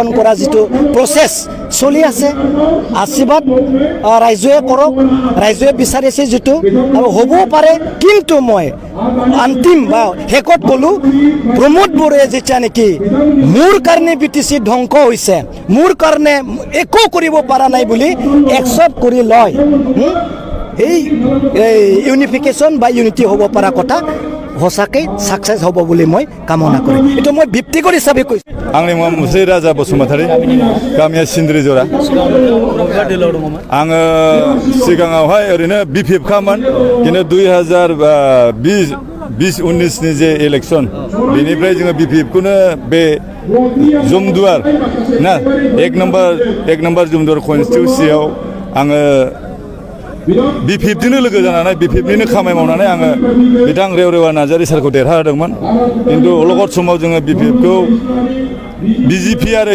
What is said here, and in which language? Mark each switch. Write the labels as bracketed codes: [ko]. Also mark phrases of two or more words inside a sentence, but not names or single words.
[as] কৰা যিটো প্ৰচেছ চলি আছে আশীৰ্বাদ ৰাইজে কৰক ৰাইজে বিচাৰিছে যিটো আৰু হ'বও পাৰে কিন্তু মই অন্তিম বা শেষত ক'লোঁ প্ৰমোদ বড়োৱে যেতিয়া নেকি মোৰ কাৰণে BTC ধ্বংস হৈছে মোৰ কাৰণে একো কৰিব পৰা নাই বুলি একচেপ্ট কৰি লয় এই ইউনিফিকেশ্যন বা ইউনিটি হ'ব পৰা কথা সঁচাকৈ সাকসেস হ'ব বুলি মই কামনা কৰিম এইটো মই ব্যক্তিগত হিচাপে কৈছোঁ [brx] आंनि मुङा मुस्रि राजा बसुमतारी गामिया सिन्द्रिजरा आङो सिगाङावहाय ओरैनो BPF खामोन किन्तु 2020-19 नि जे इलेक्सन बेनिफ्राय जोङो BPF खौनो बे जुमदुवार ना एक नम्बर जुमदुवार कन्स्टिट्युन्सियाव आङो बिपिएफजोंनो लोगो जानानै बिपिएफनिनो खामानि मावनानै आङो बिथां रेवरेवा नार्जारि सारखौ देरहाहोदोंमोन खिन्थु अलगत समाव जोङो बिपिएफखौ बिजेपि आरो